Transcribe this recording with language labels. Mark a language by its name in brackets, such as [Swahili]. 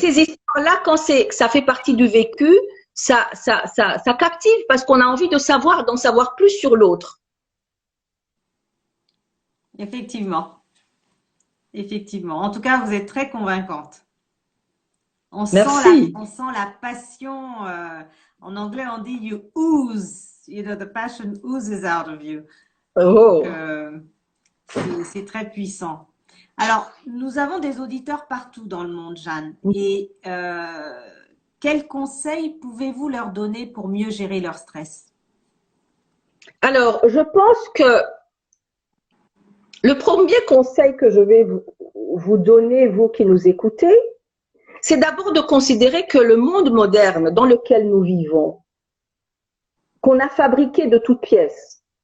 [French] Ces histoires-là, quand ça fait partie du vécu, ça captive parce qu'on a envie de savoir, d'en savoir plus sur l'autre. Effectivement. Effectivement. En tout cas, vous êtes très convaincante. On sent la passion. En anglais, on dit [English] you ooze. You know, the passion oozes out of you. Oh. [French] C'est très puissant. Alors, nous avons des auditeurs partout dans le monde, Jeanne. Et quels conseils pouvez-vous leur donner pour mieux gérer leur stress? Alors, je pense que le premier conseil que je vais vous donner, vous qui nous écoutez, c'est d'abord de considérer que le monde moderne dans lequel nous vivons, qu'on a fabriqué de toutes pièces.